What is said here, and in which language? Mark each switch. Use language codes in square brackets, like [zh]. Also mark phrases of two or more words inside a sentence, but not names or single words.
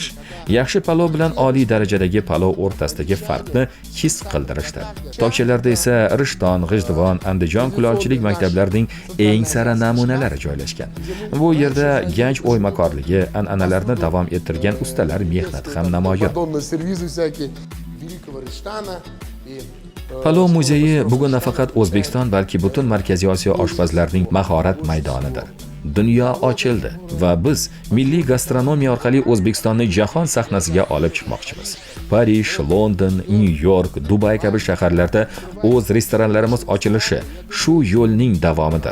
[uz] Yaxshi palov bilan oliy darajadagi palov o'rtasidagi farqni his qildirishdir. Tokchalarda esa Rishton, G'ijduvon, Andijon kulolchilik maktablarining eng sara namunalari joylashgan. Bu yerda ganj o'ymakorligi, an'analarni davom ettirgan ustalar mehnati ham namoyon. [ru] Мадонна, сервизы всякие великого Риштана и [uz] Palov muzeyi bugun nafaqat O'zbekiston, balki butun Markaziy Osiyo oshpazlarining mahorat maydonidir. Dunyo ochildi va biz milliy gastronomiya orqali O'zbekistonni jahon sahnasiga olib chiqmoqchimiz. Parij, London, Nyu-York, Dubay kabi shaharlarda o'z restoranlarimiz ochilishi shu yo'lning davomidir.